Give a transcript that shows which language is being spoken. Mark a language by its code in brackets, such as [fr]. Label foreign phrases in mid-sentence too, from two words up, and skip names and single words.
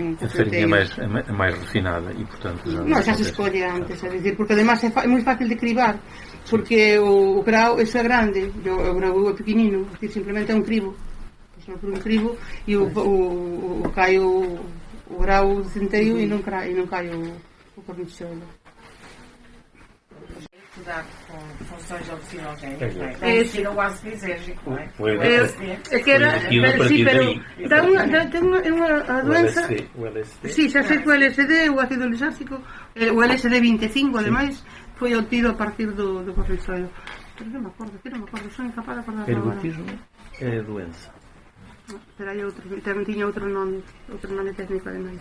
[gl] a farinha é máis refinada e, portanto, xa se escolle antes, é dicir, porque además é moi fácil de cribar, porque o grau é grande, o grau é pequenino, é dicir, simplemente é un cribo, só por un cribo, e cai o grau de centeio e non cai o cornicholo. [pt] Com funções alucinogénicas, não é? Tira o ácido lisérgico, não é? É que era, [gl] sí, pero é unha doenza. O LSD. Sí, xa sei que o LSD, o ácido lisérgico, o LSD 25, ademais, foi obtido a partir do cortisol. Pero non me acordo, son incapaz de acordar agora. [pt] Ergotismo é doença. [gl] Pero hai outro, tamén tiña outro nome técnico ademais.